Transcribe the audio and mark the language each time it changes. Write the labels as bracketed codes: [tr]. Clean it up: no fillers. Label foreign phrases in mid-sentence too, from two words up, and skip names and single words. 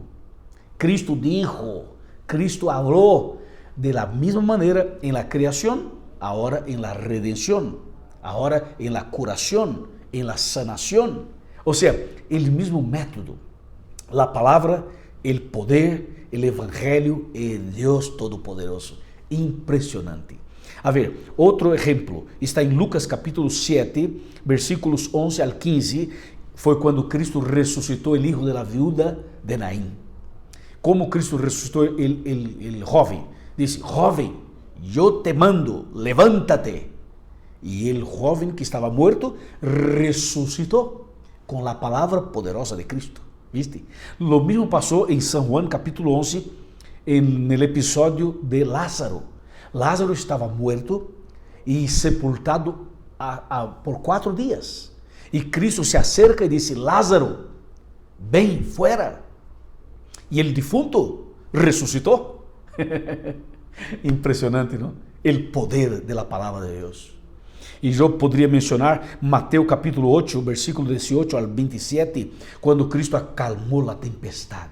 [es] Cristo dijo, Cristo habló de la misma manera en la creación, ahora en la redención, ahora en la curación, en la sanación. O sea, el mismo método. La palabra, el poder, el evangelio, el Dios Todopoderoso. [pt] Impressionante. A ver, outro exemplo está em Lucas capítulo 7, versículos 11 al 15, foi quando Cristo ressuscitou o [es] hijo de la viuda de Naín. [pt] Como Cristo ressuscitou o jovem? Disse, jovem, eu te mando, levántate. E o jovem que estava morto ressuscitou com a palavra poderosa de Cristo. ¿Viste? [es] Lo mismo [pt] passou em [es] São Juan capítulo 11, en el episódio de Lázaro. [pt] Lázaro estava morto e sepultado por 4 dias. E Cristo [es] se acerca [pt] e disse, [es] Lázaro, ven fuera. [pt] E o defunto ressuscitou. Impressionante, não? O poder da palavra de Deus. E eu poderia mencionar Mateus capítulo 8, versículo 18 ao 27, quando Cristo acalmou a tempestade.